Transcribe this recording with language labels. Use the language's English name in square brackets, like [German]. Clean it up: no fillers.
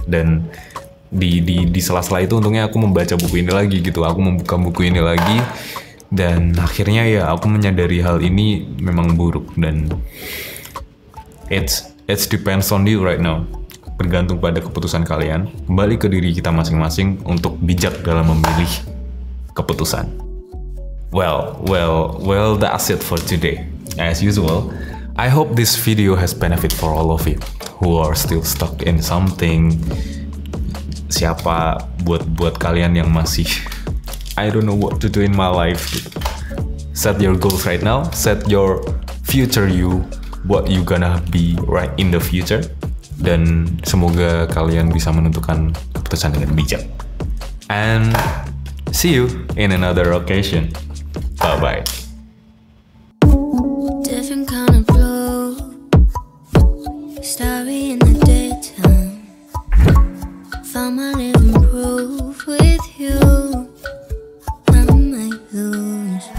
[Indonesian] Dan di sela-sela itu untungnya aku membaca buku ini lagi gitu, aku membuka buku ini lagi, dan akhirnya ya aku menyadari hal ini memang buruk, dan [English] it's depends on you right now. [Indonesian] Bergantung pada keputusan kalian, kembali ke diri kita masing-masing untuk bijak dalam memilih keputusan. [English] Well, that's it for today. As usual, I hope this video has benefit for all of you who are still stuck in something. [Indonesian] Siapa buat kalian yang masih [English] I don't know what to do in my life [Indonesian] gitu. [English] Set your goals right now, set your future you, what you gonna be right in the future. [Indonesian] Dan semoga kalian bisa menentukan keputusan dengan bijak. [English] And see you in another occasion. Bye-bye. Different kind of blue, starry in the daytime. Found my living proof with you. I might lose.